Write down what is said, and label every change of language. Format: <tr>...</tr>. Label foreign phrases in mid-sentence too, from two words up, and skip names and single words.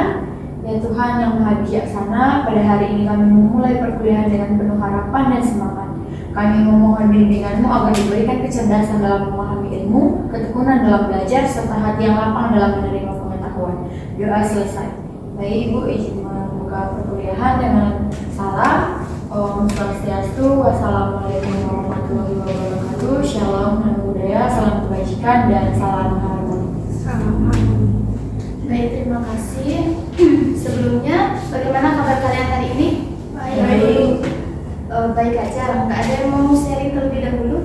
<id>Ya Tuhan yang Maha Bijaksana, pada hari ini kami memulai perkuliahan dengan penuh harapan dan semangat. Kami memohon bimbingan-Mu agar diberikan kecerdasan dalam memahami ilmu, ketekunan dalam belajar, serta hati yang lapang dalam menerima pengetahuan. Doa selesai. Baik Ibu, izin membuka perkuliahan dengan salam.</id> <sa>Om Swastiastu,</sa> <ar>والسلام عليكم ورحمة الله وبركاته.</ar> <id>Shalom,</id> <pi>namo buddhaya,</pi> <id>salam kebajikan dan salam harmoni. Baik, terima kasih. Sebelumnya, bagaimana kabar kalian hari ini? Baik. Baik aja, nggak ada yang mau sharing terlebih dahulu?</id>